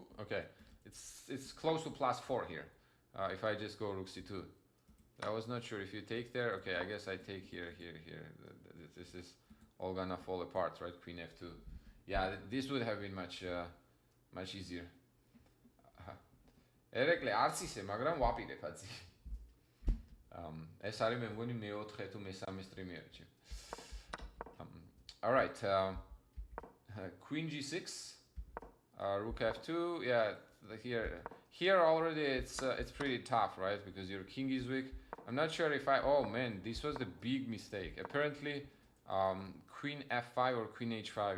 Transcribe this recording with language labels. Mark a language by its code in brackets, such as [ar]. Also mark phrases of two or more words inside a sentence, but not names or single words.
[en] Okay, it's close to +4 here. If I just go rook c2, I was not sure if you take there. Okay, I guess I take here. This is all gonna fall apart, right? Queen f2. Yeah, this would have been much easier. [ka] ერეკლე არც ისე, მაგრამ ვაპირებ აცი. ეს არის მე მგონი მე-4 თუ მე-3 სტრიმი არის. [en] All right, queen g6, rook f2. Yeah, here already it's pretty tough, right? Because your king is weak. I'm not sure if oh man, this was the big mistake. Apparently, queen f5 or queen h5.